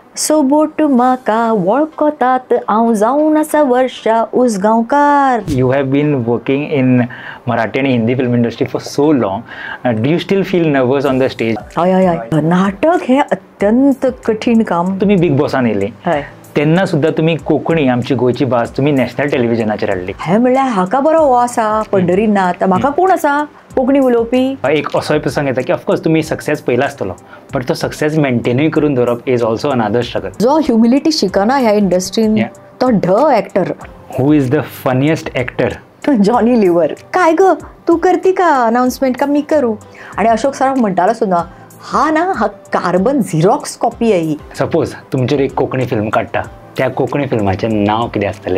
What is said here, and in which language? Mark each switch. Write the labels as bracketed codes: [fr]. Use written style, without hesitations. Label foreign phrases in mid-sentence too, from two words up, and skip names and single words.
[kok] सोबोट म्हाका वळखतात हांव जावन आसा वर्षा उसगांवकार. [en] You have been working in Marathi and Hindi film industry for so long. Do you still feel nervous on the stage? [kok] हय हय हय नाटक हे अत्यंत कठीण काम. तुम्ही बिग बॉसान येयली हय तेन्ना सुद्धा तुम्ही कोंकणी आमची गोयची भास तुम्ही [en] नॅशनल टेलिव्हिजनाचेर [kok] हाडली. हे म्हणल्यार हाका बरो हो आसा पंढरीनाथ, म्हाका कोण आसा कोंकणी उलोवपी. एक असोय प्रसंग येता की [en] of course [kok] तुम्ही सक्सेस पयला आसतलो बट तो सक्सेस मेंटेनूय करून दवरप [en] is also another struggle. [kok] जो ह्युमिलिटी शिकना ह्या इंडस्ट्रीन तो एक्टर. [en] who is the funniest actor? जॉनी लिव्हर. [mr] काय ग तू करती का अनाउन्समेंट का मी करू? आणि अशोक सराफ म्हणटालो सुद्धा हा ना हा कार्बन झिरॉक्स कॉपी आहे ही. [kok] सपोज तुमचेर एक कोंकणी फिल्म काडटा त्या कोंकणी फिल्माचें नांव कितें आसतलें?